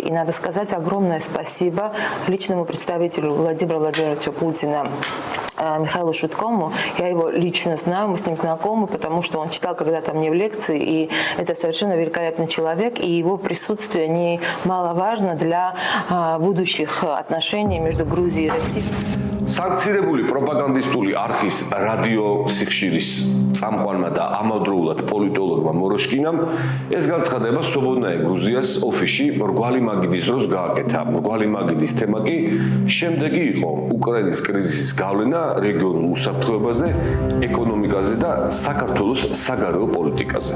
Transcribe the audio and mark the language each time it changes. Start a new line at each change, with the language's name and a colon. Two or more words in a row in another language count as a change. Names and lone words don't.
Russian: И надо сказать огромное спасибо личному представителю Владимира Владимировича Путина Михаилу Швидкому. Я его лично знаю, мы с ним знакомы, потому что он читал когда-то мне в лекции, и это совершенно великолепный человек, и его присутствие немаловажно для будущих отношений между Грузией и Россией.
Georgian: Санкცირებული პროპაგანდისტული არხის რადიო სიხშირის წამყვანმა და ამავდროულად პოლიტოლოგმა მოროშკინამ ეს განცხადება სვობოდნაე გრუზიას ოფისში მრგვალი მაგიდის დროს გააკეთა. მრგვალი მაგიდის თემა კი შემდეგი იყო უკრაინის კრიზისის გავლენა რეგიონულ უსაფრთხოებაზე, ეკონომიკაზე და საქართველოს საგარეო პოლიტიკაზე.